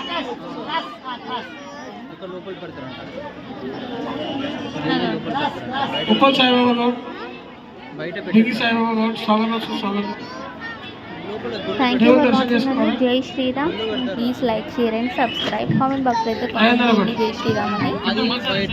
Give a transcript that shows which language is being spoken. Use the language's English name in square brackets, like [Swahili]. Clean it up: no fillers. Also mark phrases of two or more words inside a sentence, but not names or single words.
[Hindi] उप्पल साईबाबा गौड़, डिगी साईबाबा गौड़, स्वागतम सुस्वागतम. [English] Thank you for watching. [Hindi] जय श्री राम. [English] Please like, share and subscribe. Comment box [Telugu] అయితే కామెంట్ చేయండి జై శ్రీరామ్ అని.